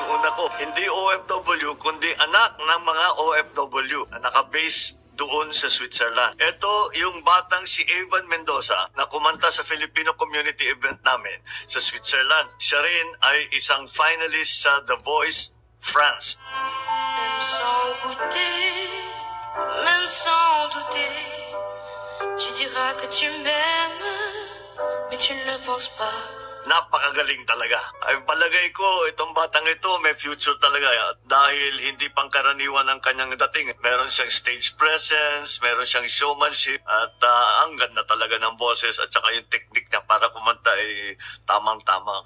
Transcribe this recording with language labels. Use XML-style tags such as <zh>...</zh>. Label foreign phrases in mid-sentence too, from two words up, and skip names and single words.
<tl>ko. Hindi OFW, kundi anak ng mga OFW na nakabase doon sa Switzerland. Ito yung batang si Evan Mendoza na kumanta sa</tl> <en>Filipino community event</en> <tl>namin sa Switzerland. Siya rin ay isang finalist sa The Voice France.</tl> <fr>Même sans goûter, même sans douter, tu diras que tu m'aimes, mais tu ne le penses pas.</fr> <tl>Napakagaling talaga. Ay palagay ko, itong batang ito may future talaga dahil hindi pangkaraniwan ang kanyang dating. Meron siyang</tl> <en>stage presence,</en> <tl>meron siyang showmanship at ang ganda talaga ng boses at saka yung technique niya para kumanta ay tamang-tama.</tl>